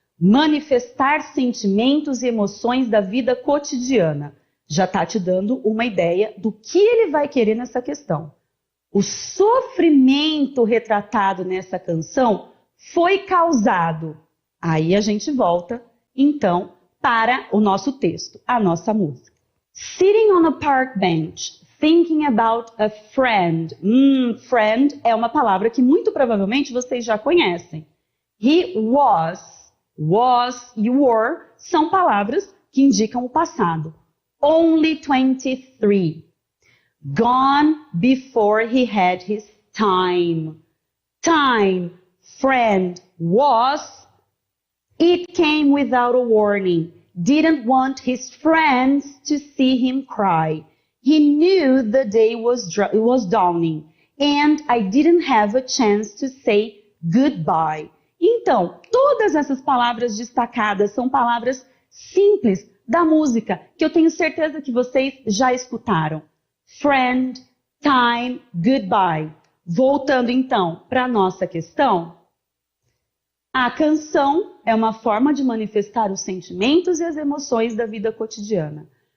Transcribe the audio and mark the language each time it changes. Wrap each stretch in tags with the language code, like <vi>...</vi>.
<pt>Manifestar sentimentos e emoções da vida cotidiana. Já está te dando uma ideia do que ele vai querer nessa questão. O sofrimento retratado nessa canção foi causado. Aí a gente volta, então, para o nosso texto, a nossa música.</pt> <en>Sitting on a park bench, thinking about a friend.</en> <pt>Friend é uma palavra que muito provavelmente vocês já conhecem.</pt> <en>He was, you were,</en> <pt>são palavras que indicam o passado.</pt> <en>Only 23. Gone before he had his time. Time, friend, was. It came without a warning. Didn't want his friends to see him cry. He knew the day was dawning. And I didn't have a chance to say goodbye.</en> <pt>Então, todas essas palavras destacadas são palavras simples da música, que eu tenho certeza que vocês já escutaram.</pt> <en>Friend, time, goodbye.</en> <pt>Voltando então para a nossa questão, a canção é uma forma de manifestar os sentimentos e as emoções da vida cotidiana.</pt>